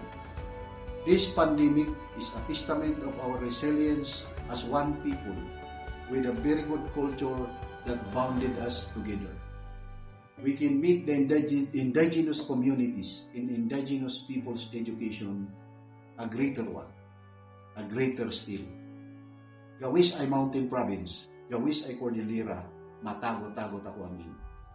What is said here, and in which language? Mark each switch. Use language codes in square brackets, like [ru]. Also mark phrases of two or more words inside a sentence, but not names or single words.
[en] This pandemic is a testament of our resilience as one people with a very good culture that bounded us together. We can make the indigenous communities and indigenous people's education a greater one, a greater still. [kne] Gawis ay mountain province, gawis ay Cordillera, matago-tago ako amin.